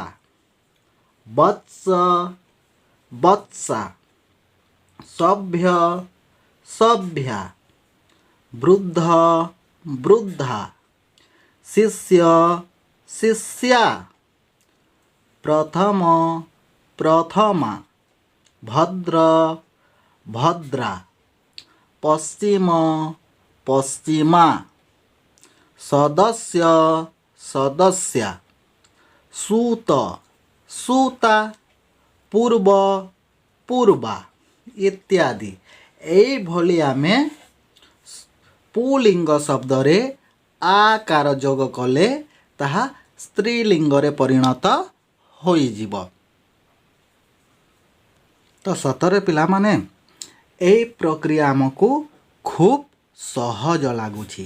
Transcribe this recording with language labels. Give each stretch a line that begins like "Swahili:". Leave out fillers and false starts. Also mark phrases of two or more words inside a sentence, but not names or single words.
Sanskrit: वत्स वत्सा सभ्य सभ्या वृद्ध वृद्धा शिष्य शिष्या प्रथम प्रथमा भद्र भद्रा पश्चिम पश्चिमा सदस्य सदस्या सूत सूता पूर्व पूर्वा इत्यादि।
Odia: ଏହି ଭଳି ଆମେ ପୁଂଲିଙ୍ଗ ଶବ୍ଦ ରେ ଆକାର ଯୋଗ କଲେ ତାହା ସ୍ତ୍ରୀଲିଙ୍ଗ ରେ ପରିଣତ ହୋଇ ଯିବ। ତ ସତରେ ପିଲା ମାନେ ଏହି ପ୍ରକ୍ରିୟା ଆମକୁ ଖୁବ ସହଜ ଲାଗୁଛି।